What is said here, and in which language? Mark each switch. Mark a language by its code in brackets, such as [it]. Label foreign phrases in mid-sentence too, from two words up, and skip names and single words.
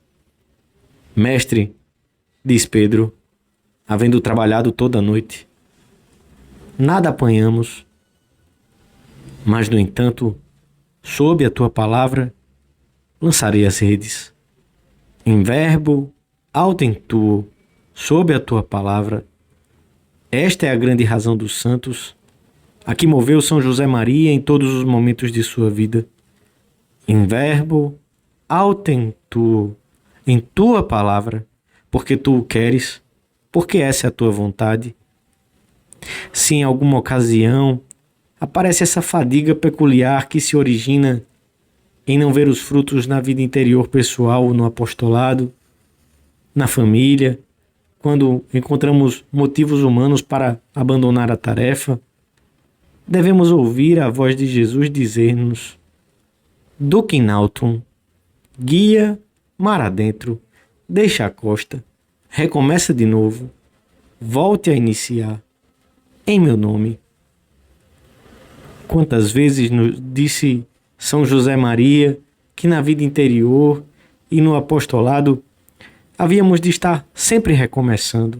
[pt] Mestre, diz Pedro, havendo trabalhado toda a noite, nada apanhamos, mas, no entanto, sob a tua palavra, lançarei as redes. [la] Em verbo, autem tuo, [pt] sob a tua palavra. Esta é a grande razão dos santos, a que moveu São José Maria em todos os momentos de sua vida. [la] Em verbo, autem tuo, [pt] em tua palavra, porque tu o queres, porque essa é a tua vontade. Se em alguma ocasião aparece essa fadiga peculiar que se origina em não ver os frutos na vida interior pessoal, no apostolado, na família, quando encontramos motivos humanos para abandonar a tarefa, devemos ouvir a voz de Jesus dizer-nos: [la] Duc in autum, [pt] guia mar adentro, deixa a costa, recomeça de novo. volte a iniciar em meu nome. Quantas vezes nos disse São José Maria que na vida interior e no apostolado havíamos de estar sempre recomeçando.